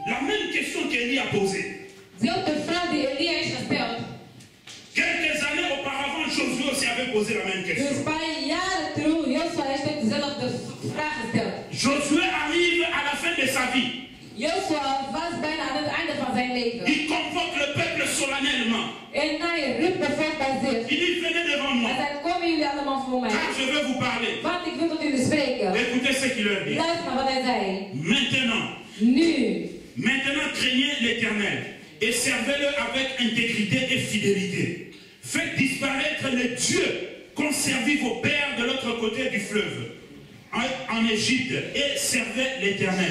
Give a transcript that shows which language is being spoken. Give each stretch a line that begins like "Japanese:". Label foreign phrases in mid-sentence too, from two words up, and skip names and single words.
French: La même question qu'Élie a posée.
Dutch: Dezelfde vraag die Elia heeft gesteld.
French: Quelques années auparavant, Josué aussi avait avait posé la même Dus question.
Dutch: een paar jaren terug, Joshua heeft dezelfde vraag gesteld.
French: Josué arrive à la fin de sa vie.
Dutch: Joshua was bijna aan het einde van zijn leven.
French: Il convoque le peuple solennellement.
Dutch: En hij riep de volk bij zich.
French: Il dit, venez devant moi,
Dutch: Hij zei, komen jullie allemaal voor mij?
French: car je veux vous parler.
Dutch: Want ik wil tot jullie spreken.
French: Écoutez ce qu'il leur dit.
Dutch: Luister naar wat hij zei.
French: Maintenant,
Dutch: Nu,
French: craignez l'Éternel et servez-le avec intégrité et fidélité. Faites disparaître les dieux qu'ont servi vos pères de l'autre côté du fleuve, en Égypte, et servez l'Éternel.